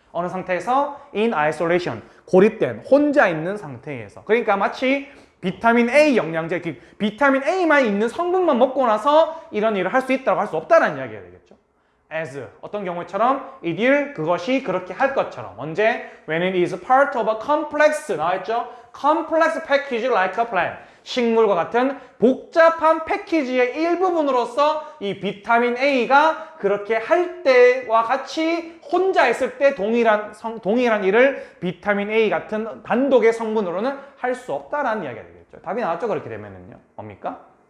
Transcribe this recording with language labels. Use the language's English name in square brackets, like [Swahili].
[Korean] 어느 상태에서? [English] In isolation, [Korean] 고립된, 혼자 있는 상태에서. 그러니까 마치 비타민 A 영양제, 비타민 A만 있는 성분만 먹고 나서 이런 일을 할 수 있다고 할 수 없다는 이야기가 되겠죠. As, 어떤 경우처럼 [English] it will, [Korean] 그것이 그렇게 할 것처럼. 언제? [English] When it is part of a complex, [Korean] 나와있죠? [English] Complex package like a plant. [Korean] 식물과 같은 복잡한 패키지의 일부분으로서 이 비타민 A가 그렇게 할 때와 같이 혼자 있을 때 동일한 일을 비타민 A 같은 단독의 성분으로는 할 수 없다라는 이야기가 되겠죠. 답이 나왔죠? 그렇게 되면은요. 뭡니까?